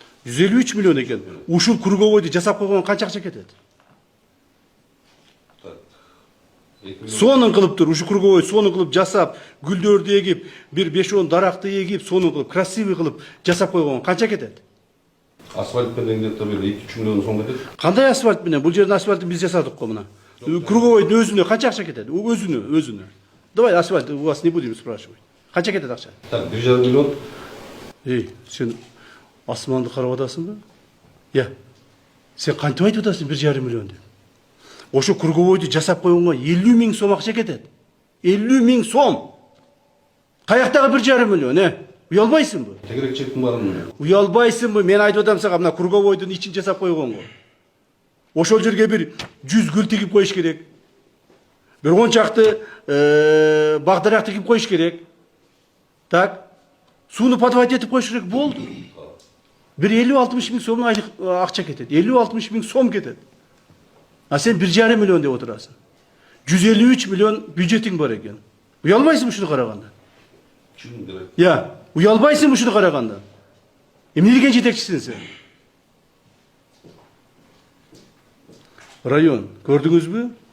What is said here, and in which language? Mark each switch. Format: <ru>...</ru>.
<ky>153 миллион экен. Ушул круговойду жасап койгон канча акча кетет? Так. 2 миллион. Сонун кылып тур, ушу круговой сонун кылып жасап, гүлдөрдү эгип, бир 5-10 даракты эгип, сонун кылып, красивый кылып жасап койгон канча кетет? Асфальт менен где-то бир 2-3 миллион сом кетет. Кандай асфальт менен? Бул жердин асфальтын биз жасадык го мына. Круговойдун өзүнө канча акча кетет? Өзүнө.</ky> <ru>Давай асфальт, у вас не будем спрашивать.</ru> <ky>Канча кетет акча? Так, 1,5 миллион. Сен асманды карап атасыңбы? Сен кантип айтып атасың 1,5 миллион деп? Ошо круговойду жасап койгонго 50 000 сом акча кетет. 50 000 сом. Каяктагы 1,5 миллион, Уялбайсыңбы? Тегерек чектин барын. Уялбайсыңбы? Мен айтып атам сага, мына круговойдун ичин жасап койгонго. Ошол жерге бир 100 гүл тигип коюш керек. Бир 10 чакты бак-дарак тигип коюш керек. Так. Сууну подвать этип коюш керек, болду. Бир 50-60 000 сом айлык акча кетет. 50-60 000 сом кетет. А сен 1,5 миллион деп отурасың. 153 миллион бюджетиң бар экен. Уялбайсың ушуну караганда? Чын керек. Уялбайсың ушуну караганда? Эмне деген жетекчисиң сен? Район, көрдүңүзбү?</ky>